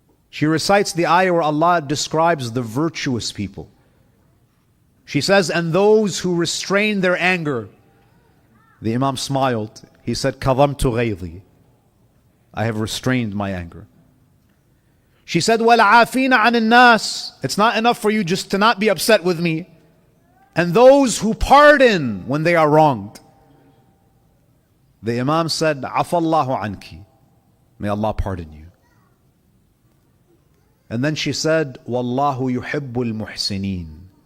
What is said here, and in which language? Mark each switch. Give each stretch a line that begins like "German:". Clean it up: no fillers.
English: She recites the ayah where Allah describes the virtuous people. She says, and those who restrain their anger. The Imam smiled. He said,
Arabic: كَظَمْتُ غَيْظِي.
English: I have restrained my anger. She said,
Arabic: وَالْعَافِينَ عَنِ النَّاسِ.
English: It's not enough for you just to not be upset with me. And those who pardon when they are wronged. The Imam said,
Arabic: عَفَى اللَّهُ عَنْكِ.
English: May Allah pardon you. And then she said,
Arabic: وَاللَّهُ يُحِبُّ الْمُحْسِنِينَ.